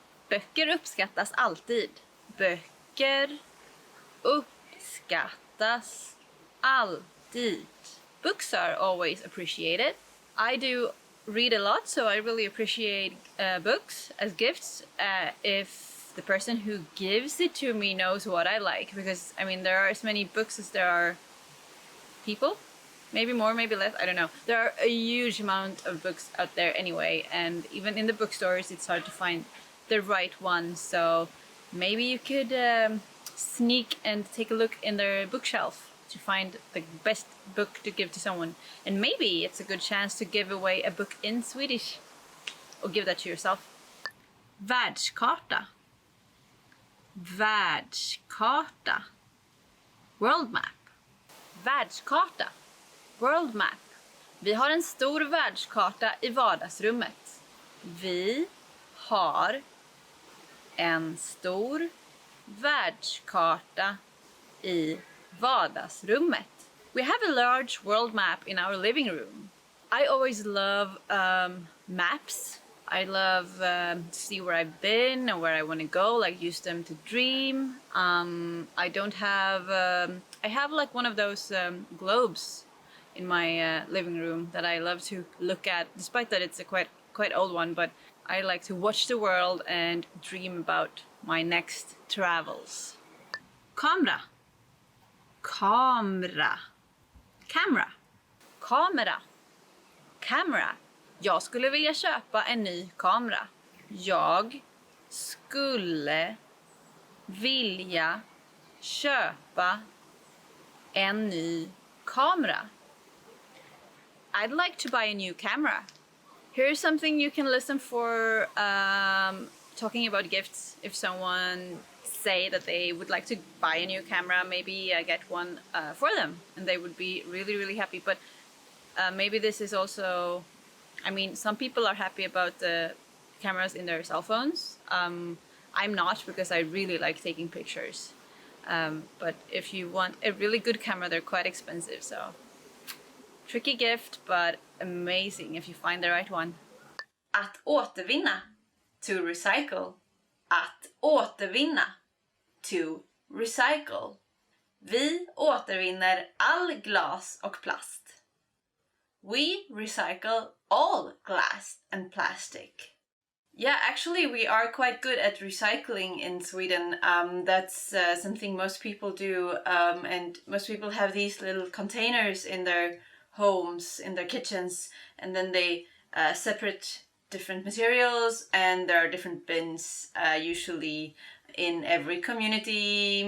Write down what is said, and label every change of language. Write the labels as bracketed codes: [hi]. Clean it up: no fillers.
[sv] Böcker uppskattas alltid. Böcker uppskattas alltid. [en] Books are always appreciated. I do read a lot, so I really appreciate books as gifts if the person who gives it to me knows what I like, because I mean there are as many books as there are people, maybe more, maybe less, I don't know. There are a huge amount of books out there anyway, and even in the bookstores it's hard to find the right one, so maybe you could sneak and take a look in their bookshelf to find the best book to give to someone. And maybe it's a good chance to give away a book in Swedish. Or give that to yourself. [sv] Världskarta. Världskarta. [en] World map. [sv] Världskarta. World map. Vi har en stor världskarta i vardagsrummet. Vi har en stor världskarta i vardagsrummet. [en] We have a large world map in our living room. I always love maps. I love to see where I've been and where I want to go, like use them to dream. I don't have... I have like one of those globes in my living room that I love to look at, despite that it's a quite old one, but I like to watch the world and dream about my next travels. [sv] Kamera. Kamera. [en] Camera. [sv] Kamera. Camera. Jag skulle vilja köpa en ny kamera. Jag skulle vilja köpa en ny kamera. [en] I'd like to buy a new camera. Here's something you can listen for talking about gifts. If someone say that they would like to buy a new camera, maybe I get one for them and they would be really, really happy. But maybe this is also, I mean, some people are happy about the cameras in their cell phones. I'm not, because I really like taking pictures. But if you want a really good camera, they're quite expensive, so tricky gift, but amazing if you find the right one. [sv] Att återvinna. [en] To recycle. [sv] Att återvinna. [en] To recycle. [sv] Vi återvinner all glas och plast. [en] We recycle all glass and plastic. Yeah, actually we are quite good at recycling in Sweden. That's something most people do, and most people have these little containers in their homes, in their kitchens, and then they separate different materials, and there are different bins, usually in every community.